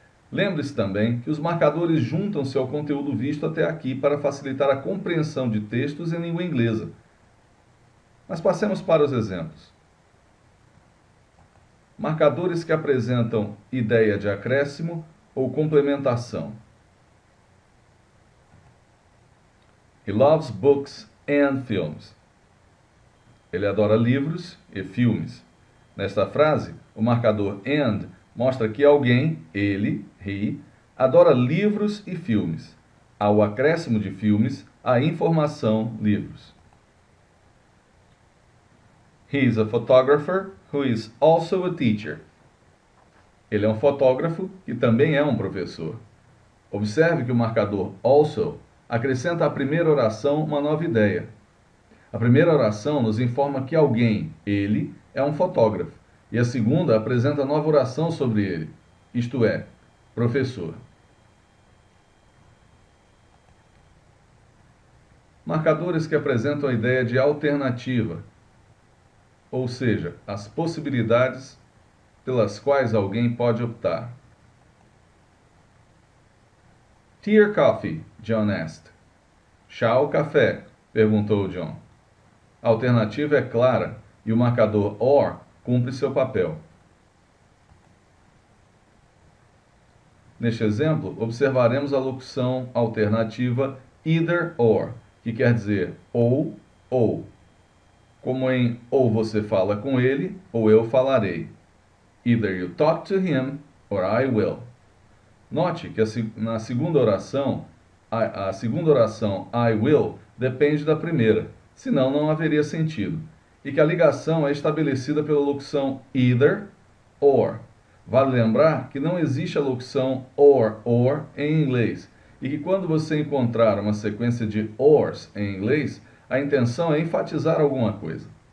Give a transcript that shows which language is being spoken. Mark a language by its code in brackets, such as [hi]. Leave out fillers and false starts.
[pt] Lembre-se também que os marcadores juntam-se ao conteúdo visto até aqui para facilitar a compreensão de textos em língua inglesa. Mas passemos para os exemplos. Marcadores que apresentam ideia de acréscimo ou complementação. [en] He loves books and films. [pt] Ele adora livros e filmes. Nesta frase, o marcador and mostra que alguém, ele, he, adora livros e filmes. Ao acréscimo de filmes, a informação livros. [en] He is a photographer who is also a teacher. [pt] Ele é um fotógrafo e também é um professor. Observe que o marcador also acrescenta à primeira oração uma nova ideia. A primeira oração nos informa que alguém, ele, é um fotógrafo, e a segunda apresenta nova oração sobre ele, isto é, professor. Marcadores que apresentam a ideia de alternativa, ou seja, as possibilidades pelas quais alguém pode optar. [en] Tea or coffee? John asked. [pt] Chá ou café? Perguntou John. A alternativa é clara e o marcador or cumpre seu papel. Neste exemplo, observaremos a locução alternativa either or, que quer dizer ou. como em ou você fala com ele ou eu falarei. [en] Either you talk to him or I will. [pt] Note que na segunda oração, a segunda oração [en] I will [pt] depende da primeira, senão não haveria sentido. E que a ligação é estabelecida pela locução either or. Vale lembrar que não existe a locução or em inglês, e que quando você encontrar uma sequência de ors em inglês, a intenção é enfatizar alguma coisa.